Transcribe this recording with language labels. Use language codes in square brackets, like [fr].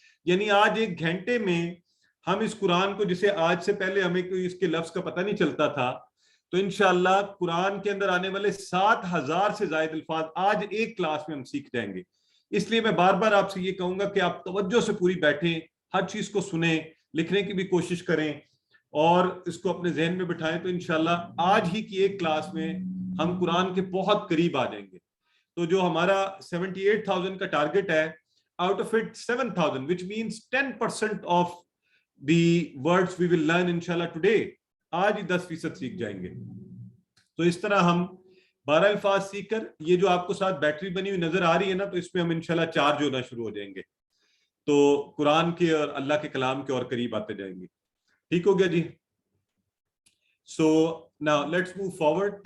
[ur] یعنی آج 1 گھنٹے میں ہم اس قرآن کو, جسے آج سے پہلے ہمیں کوئی اس کے لفظ کا پتہ نہیں چلتا تھا, تو انشاءاللہ قرآن کے اندر آنے والے 7000 سے زائد الفاظ آج ایک کلاس میں ہم سیکھ جائیں گے. اس لیے میں بار بار آپ سے یہ کہوں گا کہ آپ توجہ سے پوری بیٹھیں, ہر چیز کو سنیں, لکھنے کی بھی کوشش کریں اور اس کو اپنے ذہن میں بٹھائیں. تو انشاءاللہ آج ہی کی ایک کلاس میں ہم قرآن کے بہت قریب آ جائیں گے. تو جو ہمارا 78,000 کا ٹارگٹ ہے, [en] out of it 7,000 which means 10% of the words we will learn inshallah today, [ur] آج ہی 10% سیکھ جائیں گے. تو اس طرح ہم 12 الفاظ سیکھ کر, یہ جو آپ کو ساتھ بیٹری بنی ہوئی نظر آ رہی ہے نا, تو اس میں ہم انشاءاللہ چارج ہونا شروع ہو جائیں گے, تو قرآن کے اور اللہ کے کلام کے اور قریب آتے جائیں گے. ٹھیک ہو گیا جی. سو [en] now let's move forward.